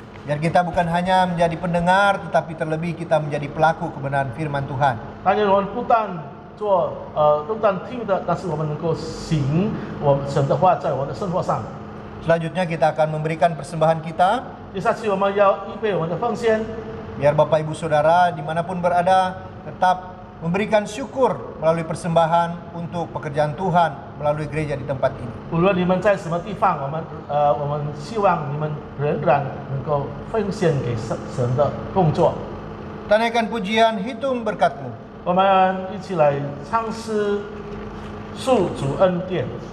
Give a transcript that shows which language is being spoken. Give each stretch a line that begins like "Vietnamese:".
Indonesian: Biar kita bukan hanya menjadi pendengar, tetapi terlebih kita menjadi pelaku kebenaran firman Tuhan.
Chinese: 但愿我们不但听的，但是我们能够行我们神的话在我们的生活上。
Indonesian: Selanjutnya kita akan memberikan persembahan kita.
Chinese: 接下去我们要预备我们的奉献。
Indonesian: Biar Bapak Ibu Saudara dimanapun berada tetap memberikan syukur melalui persembahan untuk pekerjaan Tuhan melalui gereja di tempat ini.
Chinese: 无论你们在什么地方，我们希望你们仍然能够奉献给神的工作。
Indonesian: Tanaikan pujian, hitung berkat-Mu.
Chinese: 我们一起来唱诗，述主恩典。